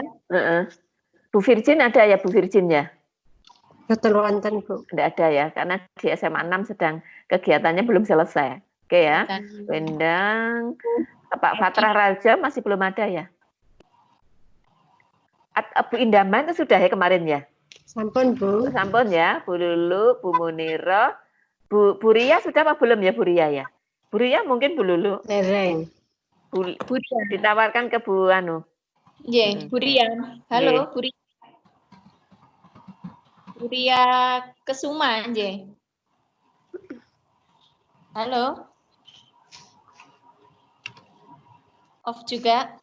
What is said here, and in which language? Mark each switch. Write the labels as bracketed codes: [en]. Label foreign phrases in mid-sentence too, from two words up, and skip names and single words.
[id] Bu Virgin ada ya, Bu Virgin ya? Betul wonten, Bu. Tidak ada ya, karena di SMA 6 sedang kegiatannya belum selesai. Oke ya. Wendang, Pak Fatrah Raja masih belum ada ya? Bu Indaman itu sudah ya kemarin ya? [jv] Sampun, Bu. [id] Sampun ya, Bu Lulu, Bu Muniro, Bu Ria sudah apa belum ya, Bu Ria ya? Bu Ria mungkin Bu Lulu. [jv] Dereng. [id] Bu ditawarkan ke Bu Anu. Iya, Bu Ria. Halo, Bu Ria. Bu Ria Kesuma, nggih. Halo. Off juga.